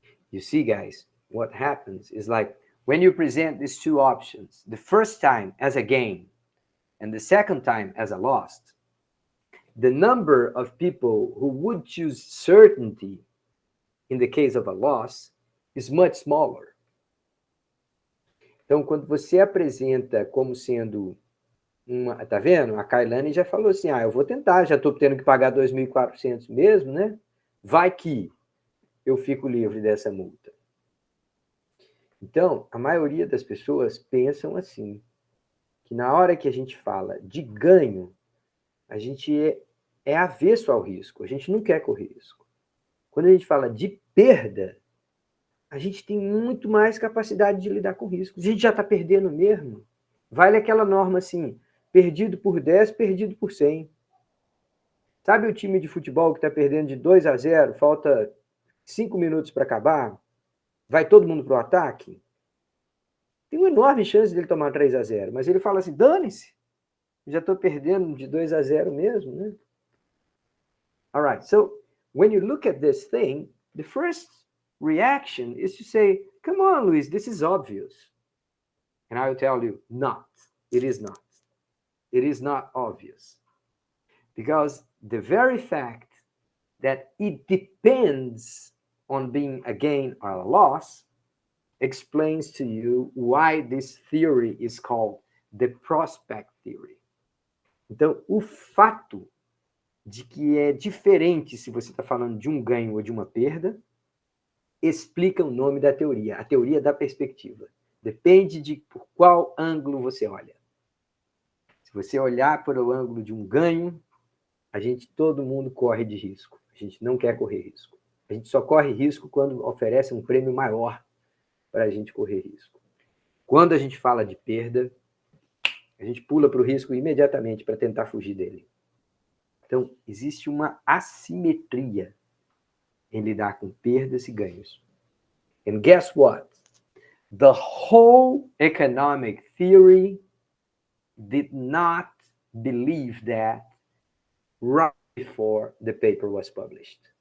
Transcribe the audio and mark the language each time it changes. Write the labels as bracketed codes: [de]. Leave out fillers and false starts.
[en] You see, guys, what happens is like when you present these two options, the first time as a gain and the second time as a loss, the number of people who would choose certainty in the case of a loss is much smaller. [pt] Então, quando você apresenta como sendo uma... Tá vendo? A Kailane já falou assim, eu vou tentar, já estou tendo que pagar 2.400 mesmo, né? Vai que eu fico livre dessa multa. Então, a maioria das pessoas pensam assim, que na hora que a gente fala de ganho, a gente é avesso ao risco, a gente não quer correr risco. Quando a gente fala de perda, a gente tem muito mais capacidade de lidar com risco. A gente já está perdendo mesmo. Vale aquela norma assim, perdido por 10, perdido por 100. Sabe o time de futebol que está perdendo de 2-0, falta 5 minutos para acabar? Vai todo mundo para o ataque? Tem uma enorme chance dele tomar 3-0, mas ele fala assim, dane-se, já estou perdendo de 2-0 mesmo, né? [en] All right, so when you look at this thing, the first reaction is to say, come on, Luis, this is obvious. And I will tell you, not. It is not. It is not obvious. Because the very fact that it depends on being a gain or a loss explains to you why this theory is called the prospect theory. [pt] Então, o fato de que é diferente se você está falando de um ganho ou de uma perda, explica o nome da teoria, a teoria da perspectiva. Depende de por qual ângulo você olha. Se você olhar por o ângulo de um ganho, todo mundo corre de risco. A gente não quer correr risco. A gente só corre risco quando oferece um prêmio maior para a gente correr risco. Quando a gente fala de perda, a gente pula para o risco imediatamente para tentar fugir dele. Então, existe uma assimetria em lidar com perdas e ganhos. [en] And guess what? The whole economic theory did not believe that right before the paper was published.